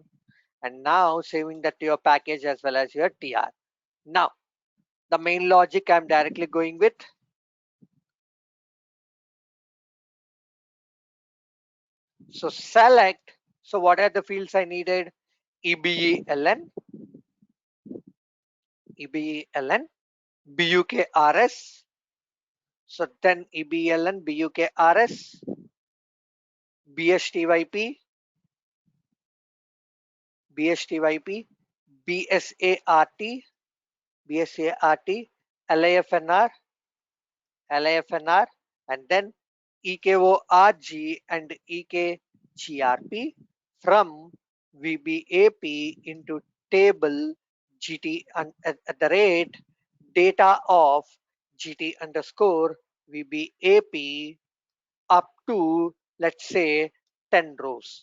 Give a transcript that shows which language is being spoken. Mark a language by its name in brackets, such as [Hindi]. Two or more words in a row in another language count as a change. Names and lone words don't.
[English] And now saving that to your package as well as your TR. Now the main logic I'm directly going with. So select. So what are the fields I needed? EBELN, EBELN, BUKRS. So then EBELN, BUKRS, BSTYP, BSTYP, BSART, BSART, LIFNR, LIFNR, and then EKORG and EKGRP from VBAP into table GT and at the rate data of GT underscore VBAP up to, let's say, 10 rows.